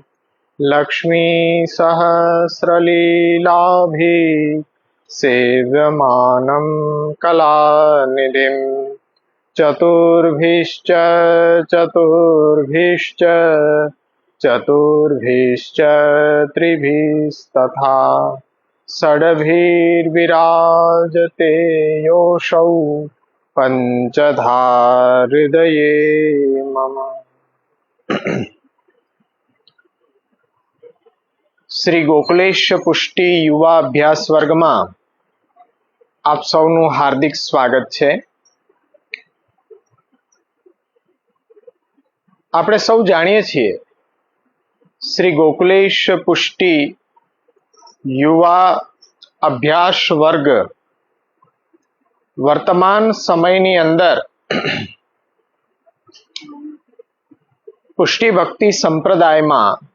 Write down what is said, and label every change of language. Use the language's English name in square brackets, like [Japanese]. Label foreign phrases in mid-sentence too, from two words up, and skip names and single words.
[Sanskrit] लक्ष्मीसहस्रलीलाभिः सेव्यमानं कलानिधिं चतुर्भिश्च चतुर्भिश्च चतुर्भिश्च त्रिभिस्तथा षड्भिर्विराजते योऽसौ पञ्चधा हृदये मम। [Gujarati] શ્રી ગોકુલેશ પુષ્ટિ યુવા અભ્યાસ વર્ગમાં આપ સૌનું હાર્દિક સ્વાગત છે। આપણે સૌ જાણીએ છીએ શ્રી ગોકુલેશ પુષ્ટિ યુવા અભ્યાસ વર્ગ વર્તમાન સમયની અંદર પુષ્ટિ ભક્તિ સંપ્રદાયમાં